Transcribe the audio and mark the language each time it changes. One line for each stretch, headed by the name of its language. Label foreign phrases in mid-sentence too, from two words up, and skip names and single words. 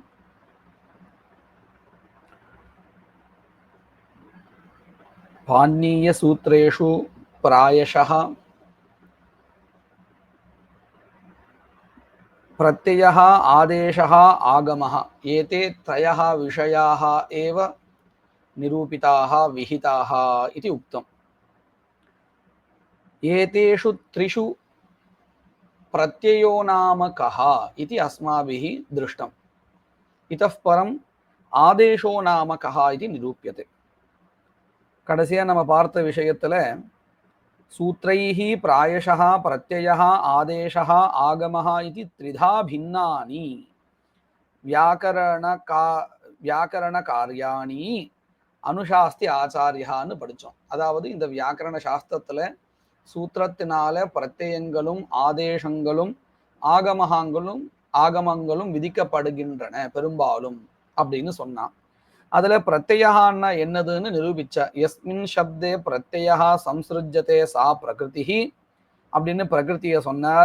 Sanskrit: पाणिनीयसूत्रेषु प्रायशः प्रत्ययः आदेशः आगमः एते त्रयः विषयाः एव निरूपिताः विहिताः इति उक्तम्। एतेषु त्रिषु प्रत्ययो नाम कः इति अस्माभिः दृष्टम्। इतः परम् आदेशो नाम कः इति निरूप्यते।
Tamil: कடைசியா நம்ம பார்த்த விஷயத்துல
Sanskrit: सूत्रैः प्रायशः प्रत्ययः आदेशः आगमः इति त्रिधा भिन्नानि व्याकरणकार्याणि अनुशास्ति
Tamil: ஆச்சாரியான்னு படித்தோம். அதாவது இந்த வியாக்கரண சாஸ்திரத்தில் சூத்திரத்தினால பிரत्यயங்களும் ஆதேசங்களும் ஆகமங்களும் விதிக்கப்படுகின்றன பெரும்பாலும் அப்படின்னு சொன்னான். அதுல பிரத்யயான்னா என்னதுன்னு நிரூபிச்சா.
Sanskrit: यस्मिन् शब्दे प्रत्यया संसृज्यते सा प्रकृति
Tamil: அப்படின்னு பிரகிருதியை சொன்னார்.